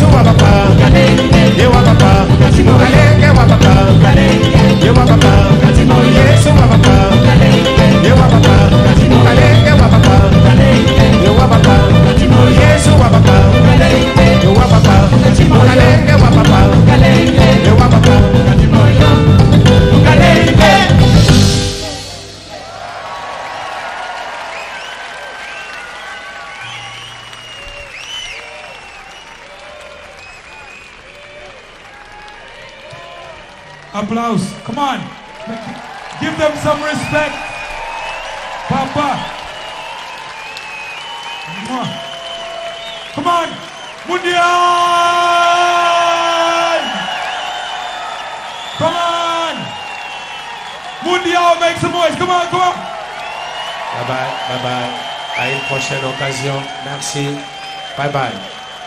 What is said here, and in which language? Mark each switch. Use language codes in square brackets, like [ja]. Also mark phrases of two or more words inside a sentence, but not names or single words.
[lua] wa papa, ye wa papa, Mukalenge wa papa, ye wa papa, Yesu wa papa, ye wa papa, Mukalenge wa papa, ye wa papa, Yesu wa papa, ye wa papa, Mukalenge wa papa, ye wa papa, Mukalenge. [en] Applause. Come on. Give them some respect. Papa. Come on. Mundial. Come on. Mundial, make some noise. Come on, come on. Bye bye, bye bye. [fr] À une prochaine occasion. [en] Merci. Bye bye.